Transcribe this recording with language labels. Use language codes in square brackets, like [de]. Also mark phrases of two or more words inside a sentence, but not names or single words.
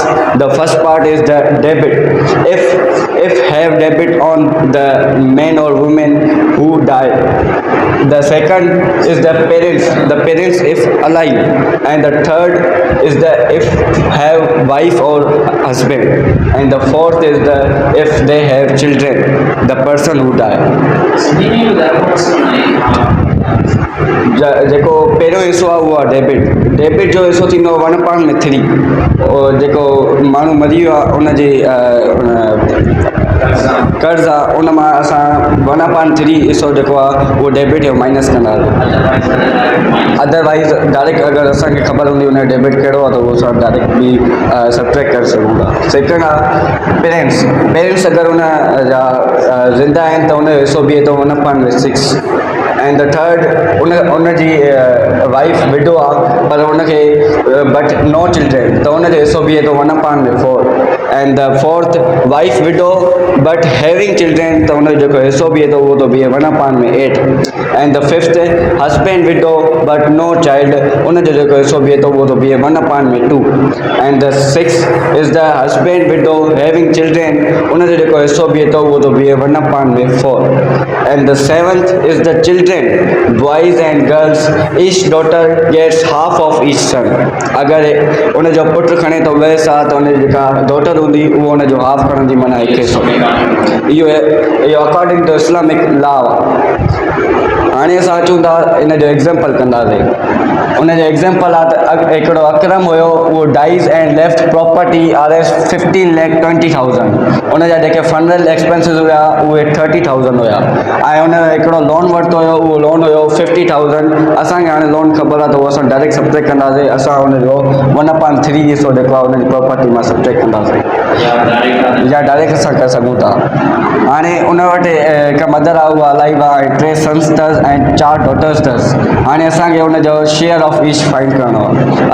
[en] The first part is the debit. If have debit on the men or women who die. The second is the parents. The parents if alive, and the third is the if have wife or husband, and the fourth is the if they have children. The person who die. [sd] जेको पहिरियों हिसो आहे उहो आहे डेबिट जो हिसो थींदो 1/3 जेको माण्हू मरी वियो आहे उनजे कर्ज़ आहे उन मां असां 1/3 हिसो जेको आहे उहो डेबिट जो माइनस कंदासीं। [en] otherwise direct [sd] अगरि असांखे ख़बर हूंदी उन जो डेबिट कहिड़ो आहे त उहो असां डायरेक्ट बि सब्ट्रैक्ट करे सघूं था। सेकेंड आहे पेरेंट्स अगरि उन जा ज़िंदा आहिनि त उन जो हिसो बीहे थो 1/6 [en] and the third [sd] उनजी [en] wife widow [sd] आहे पर उनखे [en] but no children [sd] त उनजो हिसो बीहे थो 1/4 [en] and the fourth wife widow but having children [sd] त उनजो जेको हिसो बीहे थो उहो थो बीहे 1/8 एंड [en] the fifth husband widow but no child [sd] उनजो जेको हिसो बीहे थो उहो थो बीहे 1/2 [en] and the six is the husband widow having children [sd] उनजो जेको हिसो बीहे थो उहो थो बीहे 1/4 [en] and the seventh is the children boys and girls each daughter gets half of each son [sd] अगरि उनजो पुटु खणे थो वैस आहे त उनजी जेका डॉटर हूंदी उहो उनजो हाफ खणंदी माना 1 हिसो। इहो [en] according to Islamic law [sd] आहे। हाणे असां अचूं था इन जो एग्ज़ाम्पल कंदासीं। उनजो एग्ज़ाम्पल आहे त हिकिड़ो अकरम हुयो उहो [en] dies and left property [sd] RS 15,20,000 उनजा जेके [en] funeral expenses [sd] हुया उहे 30,000 हुया ऐं उन हिकिड़ो लोन वरितो हुयो उहो लोन हुयो 50,000। असांखे हाणे लोन ख़बर आहे त उहो असां [en] direct subtract [sd] कंदासीं। असां उनजो 1/3 हिसो जेको आहे उनजी प्रॉपर्टी मां सब्ट्रैक्ट कंदासीं या डायरेक्ट असां करे सघूं था। हाणे उन वटि हिकु मदर आहे उहा अलाइव आहे ऐं 3 सन्स अथसि ऐं 4 डॉटर्स अथसि। हाणे असांखे उनजो [en] share of each find [sd] करिणो आहे।